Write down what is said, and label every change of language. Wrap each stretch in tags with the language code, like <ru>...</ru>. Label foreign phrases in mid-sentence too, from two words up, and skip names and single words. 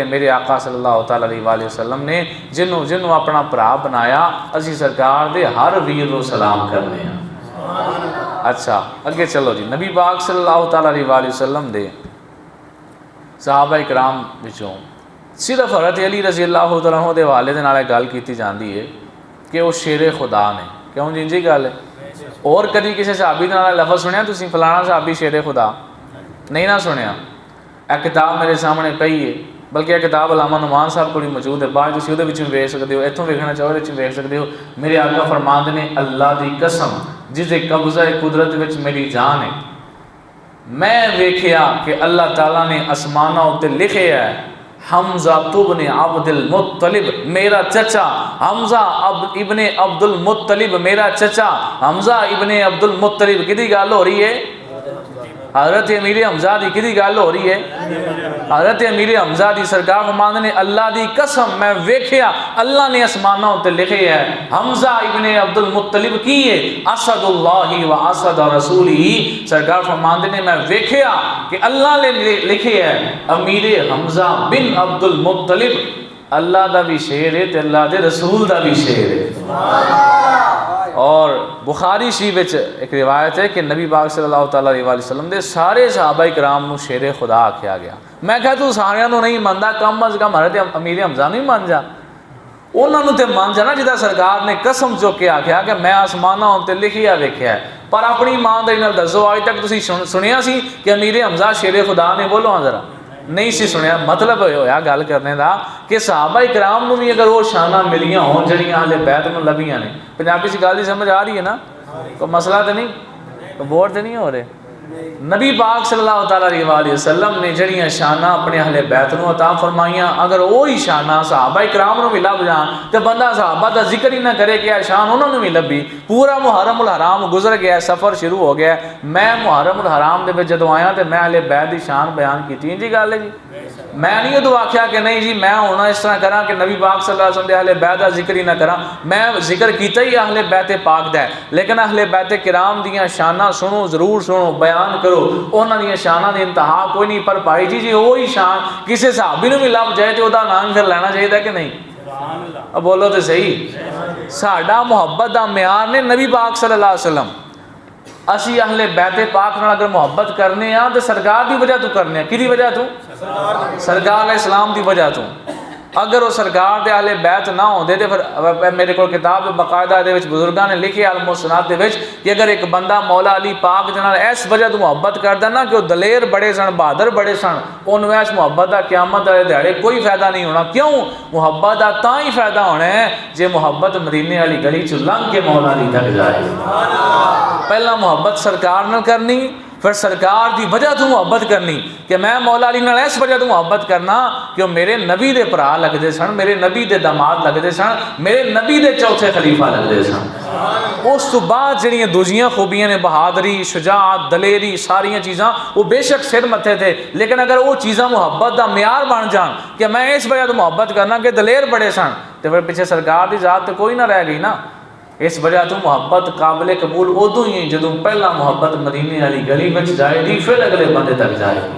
<pa>میرے آقا</pa> <ar>صلی اللہ تعالیٰ علیہ وسلم</ar> <pa>نے جنوں اپنا بھرا بنایا، اسی سرکار دے ہر ویر کو سلام کرنے ہیں۔ اچھا اگے چلو جی، نبی پاک</pa> <ar>صلی اللہ تعالیٰ علیہ وسلم</ar> <pa>دے صحابہ کرام وچوں صرف حضرت علی</pa> <ar>رضی اللہ تعالیٰ عنہ</ar> <pa>دے حوالے دے نال گل کیتی جاندی ہے کہ وہ شیر خدا نے۔ کیوں جی گل ہے؟ اور کدی کسی صحابی نال لفظ سنیا تسی فلانا صحابی شیر خدا؟ نہیں نہ سنیا۔ ایک کتاب میرے سامنے پئی ہے، بلکہ یہ کتاب علامہ نعمان صاحب کو موجود ہے، بعد تسی اودے وچ ویکھ سکدے ہو، ایتھوں ویکھنا چاہو وچ ویکھ سکدے ہو۔ میرے آقا فرماندے نے اللہ دی قسم جس دے قبضہ قدرت وچ میری جان ہے، میں ویکھیا کہ اللہ تعالیٰ نے آسماناں اُتے لکھیا ہے حمزہ ابن عبد المطلب میرا چچا، حمزہ ابن عبد المطلب میرا چچا، حمزہ ابن عبد المطلب کدی گل ہو رہی ہے؟ حضرت امیر حمزہ دی کدی گل ہو رہی ہے؟ حضرت امیر حمزہ دی سرکار فرماندے نے اللہ دی قسم میں ویکھیا اللہ نے آسماناں تے لکھے ہے حمزہ ابن عبد المطلب کی ہے</pa> <ar>اسد اللہ و اسد رسولہ۔</ar> <pa>سرکار فرماندے نے میں ویکھیا کہ اللہ نے لکھے ہے امیر حمزہ بن عبد المطلب اللہ دا بھی شیر ہے تے اللہ دے رسول دا بھی شیر ہے۔ اور بخاری شریف ایک روایت ہے کہ نبی پاک</pa> <ar>صلی اللہ تعالیٰ علیہ وسلم</ar> <pa>دے سارے صحابہ کرام نو شیر خدا آکھیا گیا۔ میں کہا تو سارے نو نہیں ماندا، کم از کم حضرت امیر حمزہ نہیں مان جا، انہوں نے تے مان جا نا جدا سرکار نے قسم چک کے آکھیا کہ میں آسماناں تے لکھیا ویکھیا ہے۔ پر اپنی ایمانداری نال دسو اج تک تسی سنیا سی کہ امیر حمزہ شیر خدا نے؟ بولو ہاں ذرا، نہیں سی سنیا۔ مطلب ہویا گل کرنے دا کہ صحابہ کرام نو بھی اگر وہ شاناں ملیاں ہون جڑیاں اہل بیت نو لبیاں نے، پنجابی سی گل دی سمجھ آ رہی ہے نا؟</pa> <ur>کوئی مسئلہ تو نہیں، کوئی بور تو نہیں ہو رہے؟</ur> <pa>نبی پاک</pa> <ar>صلی اللہ تعالیٰ علیہ وآلہ وسلم</ar> <pa>نے جڑیاں شانہ اپنے اہل بیت نو عطا فرمائیاں، اگر وہی شانہ صحابہ کرام نو بھی لب جان تو بندہ صحابہ دا ذکر ہی نہ کرے کہ شان انہوں نے بھی لبی۔ پورا محرم الحرام گزر گیا، سفر شروع ہو گیا، میں محرم الحرام دے وچ جدوں آیا تے میں اہل بیت دی شان بیان کیتی جی گل ہے جی۔ میں نہیں ادو آخیا کہ نہیں جی میں ہونا اس طرح کراں کہ نبی پاک</pa> <ar>صلی اللہ علیہ وسلم</ar> <pa>دے اہل بیت دا ذکر ہی نہ کراں، میں ذکر کیتا ہی اہل بیت پاک دا ہے، لیکن اہل بیت کرام دیاں شاناں سنو، ضرور سنو، بیان کرو۔ انہاں دیاں شاناں دی انتہا کوئی نہیں، پر بھائی جی وہی شان کسی صحابی نو بھی لب جائے تو دا نام پھر لینا چاہیے کہ نہیں؟</pa> <ur>اب بولو تو صحیح۔</ur> <pa>ساڈا محبت دا معیار نے نبی پاک</pa> <ar>صلی اللہ علیہ وسلم۔</ar> <pa>اسی اہل بیت پاک نال اگر محبت کرنے ہاں تو سرکار دی وجہ تو کرنے ہاں، کدی وجہ تو؟ سرکار</pa> <ar>علیہ السلام</ar> <pa>دی وجہ تو۔ اگر وہ سرکار دے اہل بیت نہ ہوندے تے پھر میرے کو کتاب باقاعدہ دے وچ بزرگاں نے لکھے المسنات دے وچ کہ اگر ایک بندہ مولا علی پاک دے نال اس وجہ تو محبت کردا نا کہ وہ دلیر بڑے سن، بہادر بڑے سن، اونوں اس محبت دا قیامت والے دیہڑے کوئی فائدہ نہیں ہونا۔ کیوں؟ محبت دا تاں ہی فائدہ ہونا ہے جے محبت مدینے والی گلی چ لنگ کے مولا علی تک جائے۔ پہلا محبت سرکار نال کرنی، پھر سرکار دی وجہ تو محبت کرنی کہ میں مولا علی نال اس وجہ تو محبت کرنا کہ وہ میرے نبی دے پرا لگدے سن، میرے نبی دے داماد لگدے سن، میرے نبی دے چوتھے خلیفہ لگدے سن۔ اس تو بعد جڑیاں دوجیاں خوبیاں نے بہادری، شجاعت، دلیری، ساریاں چیزاں وہ بے شک سر متھے تھے، لیکن اگر وہ چیزاں محبت دا معیار بن جان کہ میں اس وجہ تو محبت کرنا کہ دلیر بڑے سن، تو پھر پیچھے سرکار دی ذات تو کوئی نہ رہ گئی نا۔ اس وجہ تو محبت قابل قبول ادو ہی جدوں پہلا محبت مدینے والی گلی وچ جائے گی، پھر اگلے بندے تک جائے گی۔</pa>